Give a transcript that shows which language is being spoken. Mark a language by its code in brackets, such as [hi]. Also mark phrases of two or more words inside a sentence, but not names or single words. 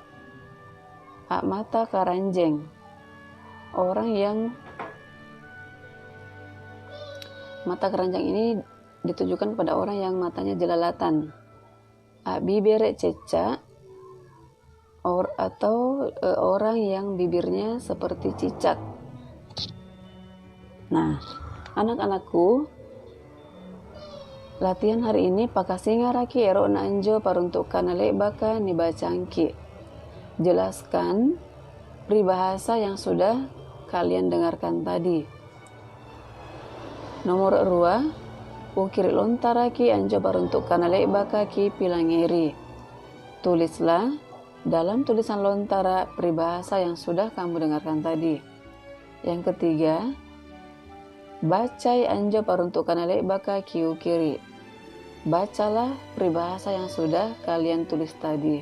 [mak] Mata karanjeng, [id] orang yang mata keranjang ini ditujukan kepada orang yang matanya jelalatan. [mak] Bibire ceca, [id] atau orang yang bibirnya seperti cicak. Nah, anak-anakku, latihan hari ini [mak] pakasinga raki ero nanjo paruntukkan baka nibacangki. [id] Jelaskan peribahasa yang sudah kalian dengarkan tadi. Nomor 2, [mak] ukiri lontaraki anjo paruntukkan baka ki pilangeri. [id] Tulislah dalam tulisan lontara peribahasa yang sudah kamu dengarkan tadi. Yang ketiga, [mak] bacai anjo paruntukkan baka ki ukiri. [id] Bacalah peribahasa yang sudah kalian tulis tadi.